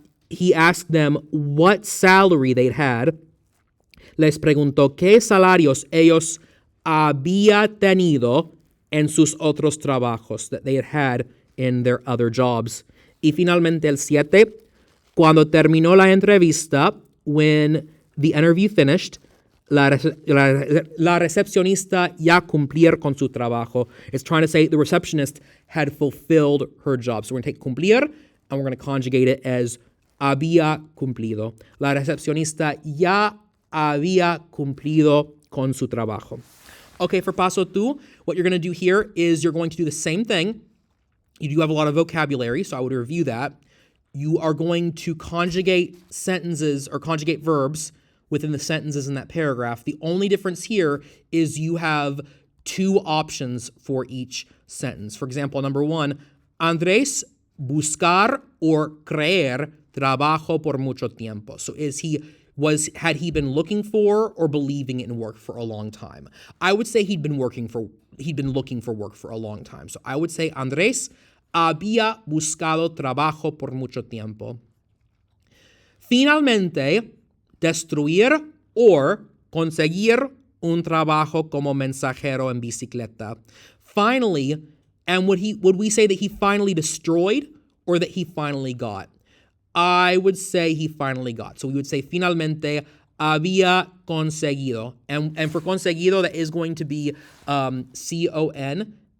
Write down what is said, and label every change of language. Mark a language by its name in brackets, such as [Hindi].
[English] He asked them what salary they'd had. [Spanish] Les preguntó qué salarios ellos había tenido en sus otros trabajos [English] that they had in their other jobs. [Spanish] Y finalmente el 7, cuando terminó la entrevista, [English] when the interview finished, [Spanish] la recepcionista ya cumplir con su trabajo. [English] It's trying to say the receptionist had fulfilled her job. So we're going to take cumplir and we're going to conjugate it as [Spanish] había cumplido. La recepcionista ya había cumplido con su trabajo. [English] Okay, for paso two, what you're going to do here is you're going to do the same thing. You do have a lot of vocabulary, so I would review that. You are going to conjugate sentences or conjugate verbs within the sentences in that paragraph. The only difference here is you have two options for each sentence. For example, number 1, [Spanish] Andrés buscar or creer trabajo por mucho tiempo. [English] So had he been looking for or believing in work for a long time? I would say he'd been looking for work for a long time. So I would say [Spanish] Andrés había buscado trabajo por mucho tiempo. Finalmente, destruir or conseguir un trabajo como mensajero en bicicleta. [English] Finally, and would we say that he finally destroyed or that he finally got? I would say he finally got. So we would say [Spanish] finalmente había conseguido. [English] And for conseguido, that is going to be C-O-N-S-E-G-I-D-O.